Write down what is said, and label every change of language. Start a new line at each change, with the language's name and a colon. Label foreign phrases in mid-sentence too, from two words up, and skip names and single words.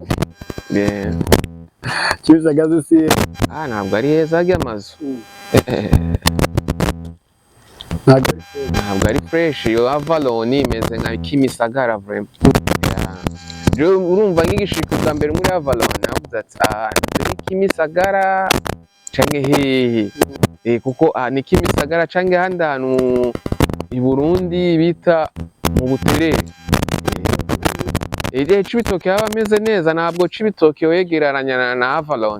Rundi: Kimisagara si ntabwo ari heza ajya amazu ntabwo ari fresh. Yo Avalon imeze nka Kimisagara vraiment. Urumva nk'igishiko bwa mbere muri Avalon navuze ati ni Kimisagara canke hehe, kuko ni Kimisagara canke handi hantu i Burundi bita mu Buterere. Cibitoke haba ameze neza, ntabwo Cibitoke yegeraranya na Avalon.